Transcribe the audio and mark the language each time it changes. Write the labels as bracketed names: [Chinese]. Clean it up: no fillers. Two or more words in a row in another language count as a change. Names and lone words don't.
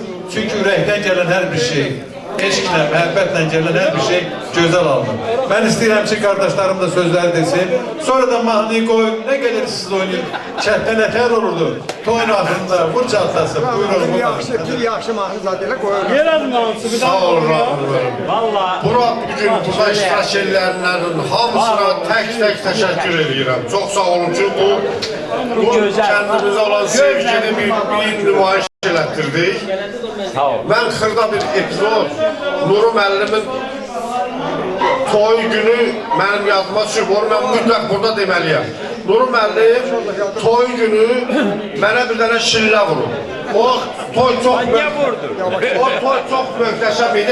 [Azerbaijani] Çünki ürəkdən gələn hər bir şey, eşqlə, məhəbbətlə gələn hər bir şey gözəl alınır. Mən istəyirəm ki, qardaşlarım da sözləri desin. Sonra da mahnıyı qoyun, nə qədər siz oynayın. Çətdə nətər olurdu? Toyun axırında, vur çatlasın, buyurun. [Turkish] Bir yaxşı mahnı zaten koyuyorum. Sağ ol Rabbim. Bura bugün burada iştirak edenlerin hamısına tek teşekkür ediyorum. Çok sağ olun ki bu kendimize olan sevgini bir nümayiş ettirdik. [Azerbaijani] Ben xırda bir epizod, Nuru müəllimin toy günü benim yadıma düşüb, onu ben mütləq burada deməliyəm. Nuru müəllim toy günü mənə bir dənə şillə vurur. [Turkish] O toy çok möhtəşəm idi.